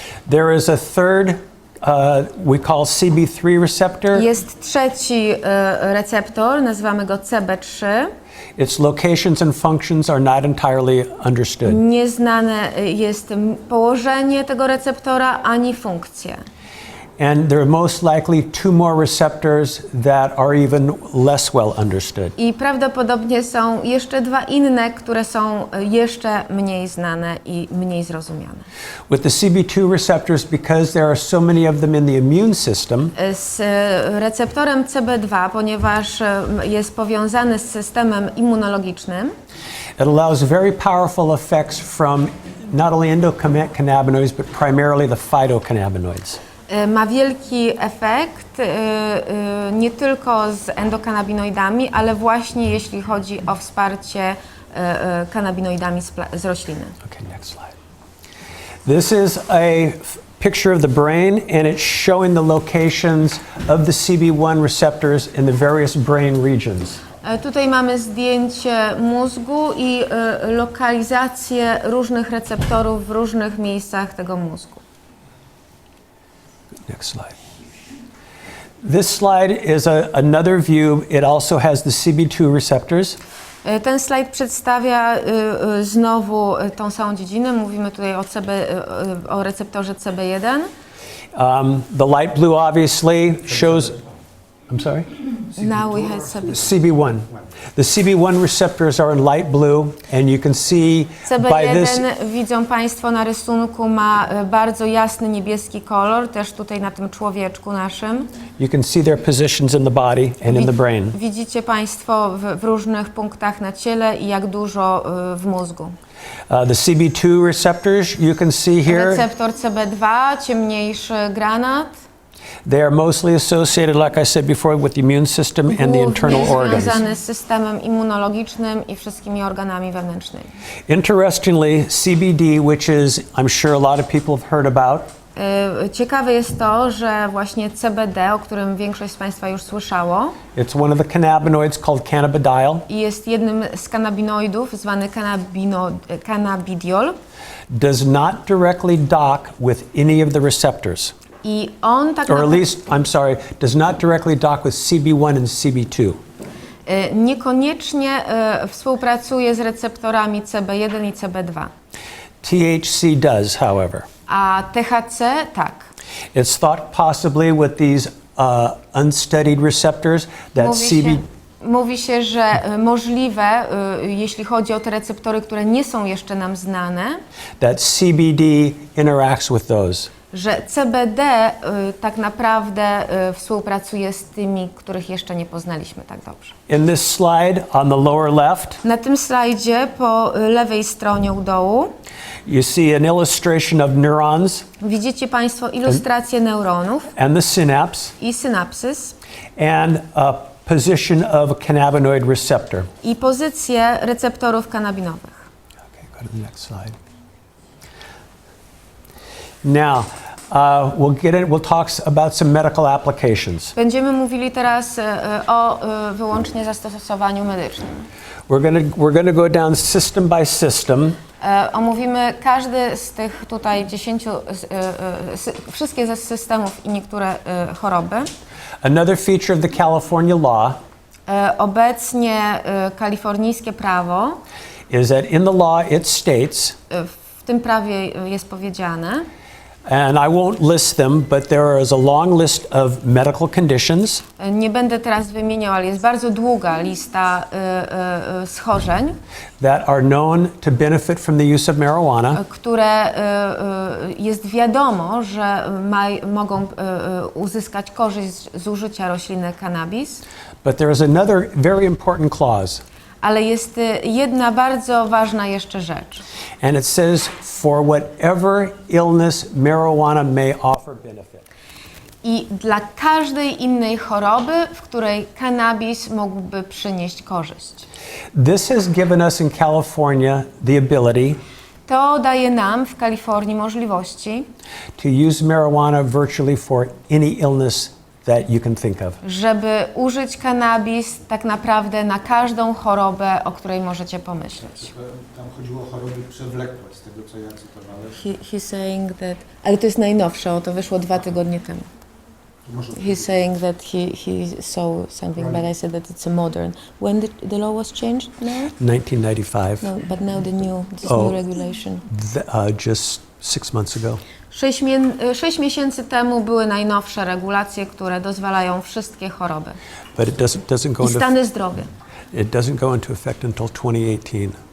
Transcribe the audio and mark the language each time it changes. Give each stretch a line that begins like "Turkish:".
English: There is a third, we call CB3 receptor.
Polish: Jest trzeci receptor, nazywamy go CB3.
English: Its locations and functions are not entirely understood.
Polish: Nieznane jest położenie tego receptora ani funkcje.
English: And there are most likely two more receptors that are even less well understood.
Polish: I prawdopodobnie są jeszcze dwa inne, które są jeszcze mniej znane i mniej zrozumiane.
English: With the CB2 receptors, because there are so many of them in the immune system,
Polish: Z receptorem CB2, ponieważ jest powiązany z systemem immunologicznym,
English: it allows very powerful effects from not only endocannabinoids, but primarily the phytocannabinoids.
Polish: ma wielki efekt nie tylko z endokannabinoidami, ale właśnie jeśli chodzi o wsparcie kanabinoidami z rośliny.
English: Okay, next slide. This is a picture of the brain, and it's showing the locations of the CB1 receptors in the various brain regions.
Polish: Tutaj mamy zdjęcie mózgu i lokalizację różnych receptorów w różnych miejscach tego mózgu.
English: Next slide. This slide is another view. It also has the CB2 receptors.
Polish: Ten slajd przedstawia znowu tą samą dziedzinę. Mówimy tutaj o receptorze CB1.
English: The light blue obviously shows. I'm sorry? Now we have CB1. The CB1 receptors are in light blue, and you can see by this.
Polish: CB1, widzą Państwo na rysunku, ma bardzo jasny niebieski kolor, też tutaj na tym człowieczku naszym.
English: You can see their positions in the body and in the brain.
Polish: Widzicie Państwo w różnych punktach na ciele i jak dużo w mózgu.
English: The CB2 receptors you can see here.
Polish: Receptor CB2, ciemniejszy granat.
English: They are mostly associated, like I said before, with the immune system and the internal organs.
Polish: Związany z systemem immunologicznym i wszystkimi organami wewnętrznymi.
English: Interestingly, CBD, which is, I'm sure a lot of people have heard about,
Polish: Ciekawe jest to, że właśnie CBD, o którym większość z Państwa już słyszało,
English: it's one of the cannabinoids called cannabidiol,
Polish: i jest jednym z kanabinoidów, zwany cannabidiol.
English: does not directly dock with any of the receptors.
Polish: I on tak
English: Or at
Polish: naprawdę
English: least, I'm sorry, does not directly dock with CB1 and CB2.
Polish: niekoniecznie współpracuje z receptorami CB1 i CB2.
English: THC does, however.
Polish: A THC tak.
English: It's thought possibly with these unstudied receptors that
Polish: Mówi się, że możliwe, jeśli chodzi o te receptory, które nie są jeszcze nam znane,
English: that CBD interacts with those.
Polish: że CBD tak naprawdę współpracuje z tymi, których jeszcze nie poznaliśmy tak dobrze.
English: In this slide on the lower left,
Polish: Na tym slajdzie po lewej stronie u dołu
English: you see an illustration of neurons
Polish: widzicie Państwo ilustrację neuronów
English: and the synapse
Polish: i synapsys
English: and a position of a cannabinoid receptor.
Polish: i pozycję receptorów kanabinowych.
English: Okay, go to the next slide. Now, we'll talk about some medical applications.
Polish: Będziemy mówili teraz o wyłącznie zastosowaniu medycznym.
English: We're gonna go down system by system.
Polish: Omówimy każdy z tych tutaj 10, wszystkie ze systemów i niektóre choroby.
English: Another feature of the California law
Polish: Obecnie kalifornijskie prawo,
English: is that in the law it states,
Polish: w tym prawie jest powiedziane,
English: and I won't list them, but there is a long list of medical conditions
Polish: nie będę teraz wymieniał, ale jest bardzo długa lista schorzeń,
English: that are known to benefit from the use of marijuana,
Polish: które jest wiadomo, że mogą uzyskać korzyść z użycia rośliny cannabis.
English: but there is another very important clause,
Polish: Ale jest jedna bardzo ważna jeszcze rzecz.
English: and it says, for whatever illness marijuana may offer benefit.
Polish: I dla każdej innej choroby, w której cannabis mógłby przynieść korzyść.
English: This has given us in California the ability
Polish: To daje nam w Kalifornii możliwości,
English: to use marijuana virtually for any illness that you can think of.
Polish: żeby użyć cannabis tak naprawdę na każdą chorobę, o której możecie pomyśleć. Tam chodziło o choroby przewlekłe, z tego co ja cytowałem.
English: He's saying that,
Polish: ale to jest najnowsze, to wyszło 2 tygodnie temu.
English: He's saying that he saw something, but I said that it's a modern. When the law was changed now? 1995, No, but now this Oh. new regulation. Just 6 months ago.
Polish: 6 miesięcy temu były najnowsze regulacje, które dozwalają wszystkie choroby
English: But it doesn't go
Polish: i
English: into
Polish: stany zdrowia.
English: it doesn't go into effect until 2018,